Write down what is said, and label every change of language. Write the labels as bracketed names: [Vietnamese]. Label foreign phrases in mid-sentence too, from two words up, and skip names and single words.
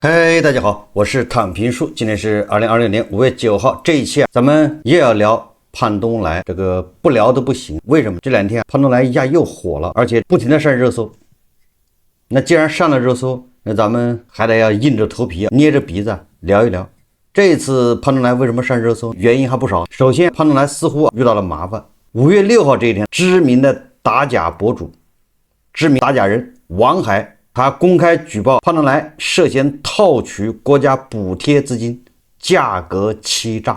[Chinese] 嗨，大家好，我是躺平叔，今天是2026年5月9号。这一期咱们又要聊潘东来，这个不聊都不行。为什么？这两天潘东来一下又火了，而且不停的上热搜。那既然上了热搜，那咱们还得要硬着头皮捏着鼻子聊一聊。这一次潘东来为什麼上熱搜？原因還不少。首先，潘東來似乎遇到了麻煩。5月6號這一天，知名的打假博主、知名打假人王海，他公開舉報潘東來涉嫌套取國家補貼資金，價格欺詐。